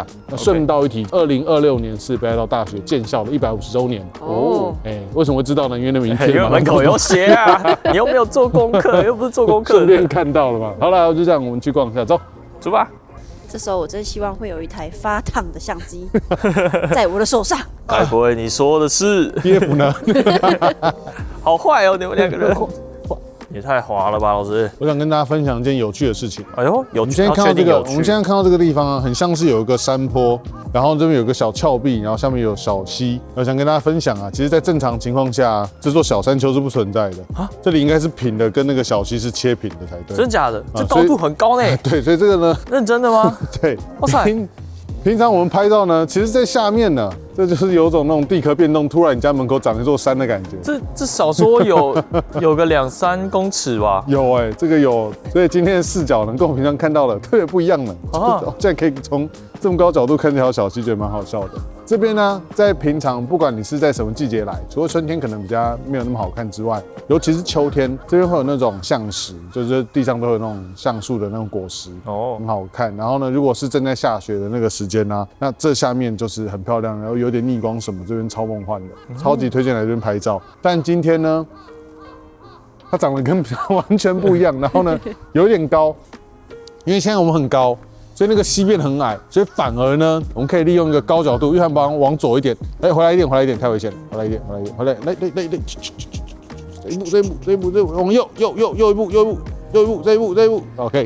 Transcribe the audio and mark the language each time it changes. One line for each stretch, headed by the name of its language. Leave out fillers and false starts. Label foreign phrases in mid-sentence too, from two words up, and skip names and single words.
Chinese: 那順道一提，2026年是北海道大學建校的150週年哦。為什麼會知道呢？因為那名片門口有寫啊，你又沒有做功課，又不是做功課，順便看到了嘛。好了，就這樣，我們去逛一下，走。出吧！這時候我真希望會有一台發燙的相機在我的手上。該不會你說的是 TF 呢？好壞哦，你們兩個人也太滑了吧，老師！我想跟大家分享一件有趣的事情。哎呦，有趣！我们现在看到這個地方啊，很像是有一個山坡，然後這邊有個小峭壁，然後下面有小溪。我想跟大家分享啊，其實，在正常情況下，這座小山丘是不存在的啊。這裡應該是平的，跟那個小溪是切平的才對。真假的？這高度很高呢。對，所以這個呢？認真的嗎？對。哇塞！平常我們拍照呢，其實在下面呢，這就是有種那種地殼變動，突然你家門口長一座山的感覺。這少說有個2-3公尺吧？有這個有，所以今天的視角呢，跟我平常看到的特別不一樣呢。現在可以從這麼高角度看這條小溪，覺得蠻好笑的。這邊呢，在平常不管你是在什麼季節來，除了春天可能比較沒有那麼好看之外，尤其是秋天，這邊會有那種橡實，就是地上都有那種橡樹的那種果實，很好看。然後呢，如果是正在下雪的那個時間呢，那這下面就是很漂亮，然後有點逆光什麼，這邊超夢幻的，超級推薦來這邊拍照。但今天呢，它長得跟完全不一樣，然後呢，有點高，因為現在我們很高。所以那個溪變很矮，所以反而呢，我們可以利用一個高角度，約翰幫往左一點，回來一點，太危險了，回來一點，來， 這一步，往右一步，这一步 ，OK。